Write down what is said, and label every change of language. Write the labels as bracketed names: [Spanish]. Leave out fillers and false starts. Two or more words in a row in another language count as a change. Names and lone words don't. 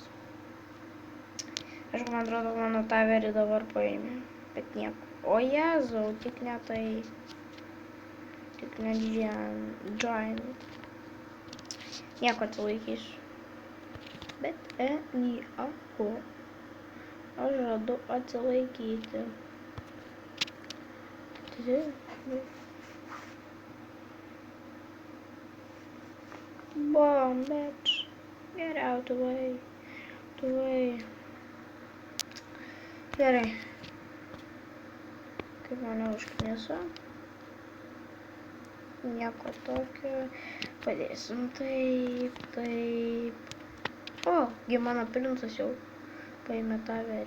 [Lithuanian] Aišku, man atrodo, mano taverį dabar paėmė, bet nieko. O Jėzau, tik ne tai. Tik ne giant. Nieko atsilaikysiu. Bet nieko. Aš žadu atsilaikyti. [English] Bomb, bitch. Get out the way. [Lithuanian] Gerai. Kaip mane užkniso. Nieko tokio. Padėsim taip. O, gi mano princas jau paėmė taverį.